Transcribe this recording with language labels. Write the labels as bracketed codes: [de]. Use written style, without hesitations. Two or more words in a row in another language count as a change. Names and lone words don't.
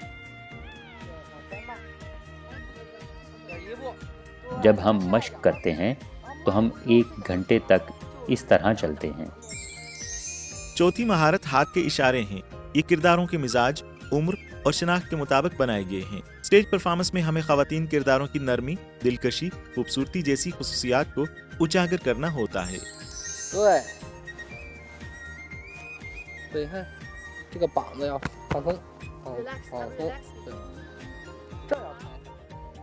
[ur] جب ہم مشق کرتے ہیں تو ہم 1 گھنٹے تک اس طرح چلتے ہیں. چوتھی مہارت ہاتھ کے اشارے ہیں. یہ کرداروں کے مزاج، عمر اور شناخت کے مطابق بنائے گئے ہیں. [en] stage performance [ur] میں ہمیں خواتین کرداروں کی نرمی، دلکشی، خوبصورتی جیسی خصوصیات کو اجاگر کرنا ہوتا ہے. [zh] 对，对，你看这个膀子要放松，放 Relax，放 अब 松 relax。对，这儿要抬。